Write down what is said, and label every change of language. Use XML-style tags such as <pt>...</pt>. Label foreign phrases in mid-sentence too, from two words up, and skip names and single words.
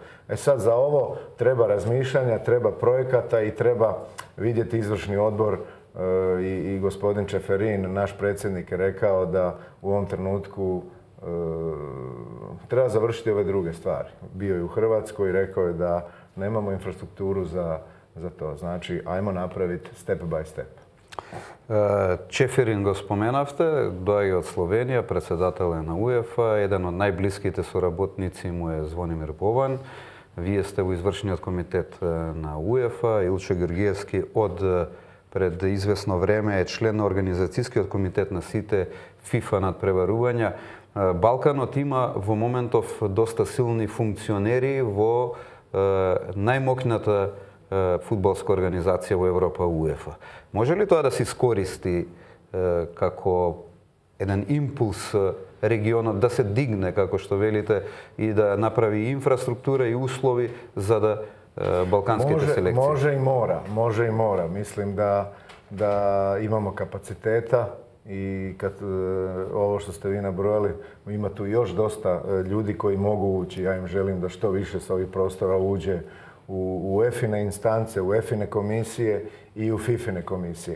<hr>E sad, za ovo treba razmišljanja, treba projekata i treba vidjeti izvršni odbor i gospodin Čeferin, naš predsjednik, je rekao da u ovom trenutku treba završiti ove druge stvari. Bio je u Hrvatskoj i rekao je da nemamo infrastrukturu za to. Znači, ajmo napraviti</hr> <en>step by step.</en> <mk>Čeferин го споменавте, доаѓа од Словенија, председател е на УЕФА, еден од најблиските соработници му е Звонимир Бован. Вие сте во извршниот комитет на УЕФА, Илчо Георгиевски од пред известно време е член на организацијскиот комитет на сите ФИФА надпреварувања. Балканот има во моментов доста силни функционери во најмокната фудбалска организација во Европа, УЕФА. Може ли тоа да се искористи како еден импулс регионот да се дигне, како што велите, и да направи инфраструктура и услови за да балканските селекције?</mk> <hr>Može i mora. Mislim da imamo kapaciteta i kad ovo što ste vi nabrojali, ima tu još dosta ljudi koji mogu ući. Ja im želim da što više sa ovih prostora uđe u UEFA-ine instance, u UEFA-ine komisije i u FIFA-ine komisije.</hr>